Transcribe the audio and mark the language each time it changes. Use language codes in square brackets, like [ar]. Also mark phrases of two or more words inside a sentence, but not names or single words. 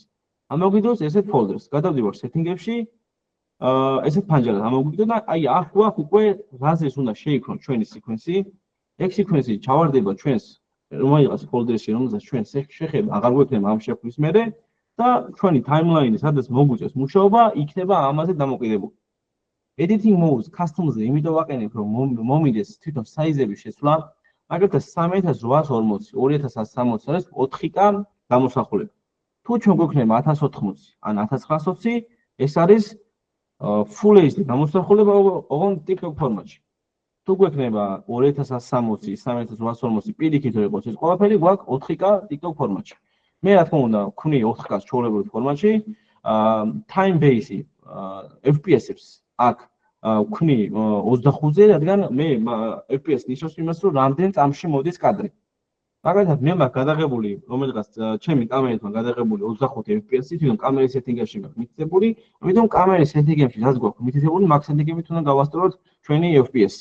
[ka] ამოგვიდოს ესეთ folders. გადავდივარ setting-ებში, ესეთ ფანჯარად ამოგვიდო და აი აქ გვაქვს უკვე რაზეც უნდა შეიქმნოს ჩვენი sequence-ი. ეგ sequence-ი ჩავარდება ჩვენს რომელიღაც ფოლდერში, რომელსაც ჩვენ შეხება, აღარ გვექნება ამ შექმნის მერე და ჩვენი timeline-ი, სადაც მოგვიწევს მუშაობა, იქნება ამაზე დამოკიდებული. [en] Editing modes [ka] custom-ზე იმიტომ ვაყენებ, რომ მომიდეს თვითონ საიზების შეცვლა, მაგალითად 3840, 2160 არის 4K გამოსახულება. თუ ჩვენ გვექნება 1080 ან 1920, ეს არის [en] full HD [ka] გამოსახულება ოღონდ TikTok ფორმატში. თუ გვექნება 2160, 3840 პირიქით რომ იყოს ეს ყველაფერი გვაქვს 4K TikTok ფორმატში. მე რა თქმა უნდა ვქნი 4K-ს ჩვეულებრივ ფორმატში, [en] time base [ka] FPS-ებს აქ ვქნი 25-ზე, რადგან მე FPS ნიშნავს იმას, რომ რამდენ წამში მოდის კადრი. მაგალითად მე მაქვს გადაღებული, რომელიღაც ჩემი კამერით გადაღებული 25 FPS-ი, თვითონ კამერის setting-ებში მაქვს მითითებული, ამიტომ კამერის setting-ებში რაც გვაქვს მითითებული, მაგ setting-ებით უნდა გავასწოროთ ჩვენი FPS-ი.